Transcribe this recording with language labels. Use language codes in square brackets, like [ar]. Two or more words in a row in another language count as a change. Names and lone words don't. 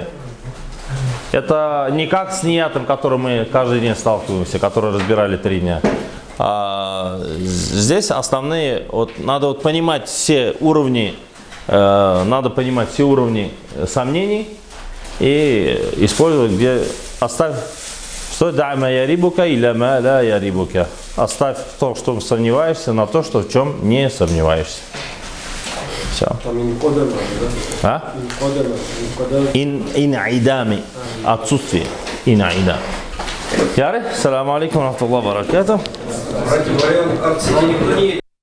[ru] Это не как с ниятом, которым мы каждый день сталкиваемся, который разбирали 3 дня. Здесь основные, надо понимать все уровни, сомнений и использовать, где оставь, что [ar] دع ما يريبك [ru] или [ar] ما لا يريبك. [ru] Оставь то, что сомневаешься, на то, что в чем не сомневаешься. Все. Там инкодер надо, да? А? Инкодер. Ин'идами. Отсутствие. Ин'идам. [ar] ياري، السلام عليكم، ورحمة الله وبركاته. [ru] Против акции никто не